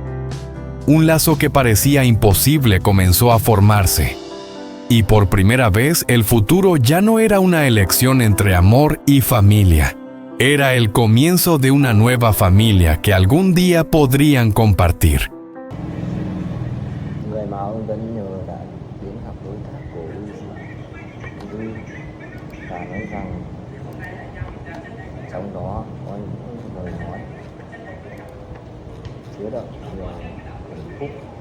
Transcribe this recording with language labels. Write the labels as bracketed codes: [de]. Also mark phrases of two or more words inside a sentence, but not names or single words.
[es] Un lazo que parecía imposible comenzó a formarse. Y por primera vez, el futuro ya no era una elección entre amor y familia. Era el comienzo de una nueva familia que algún día podrían compartir. [vi] Người mà ông Tuấn nhờ đã đến gặp đối tác của Uzi và nói rằng trong đó có những lời nói chứa đựng nhiều hạnh phúc.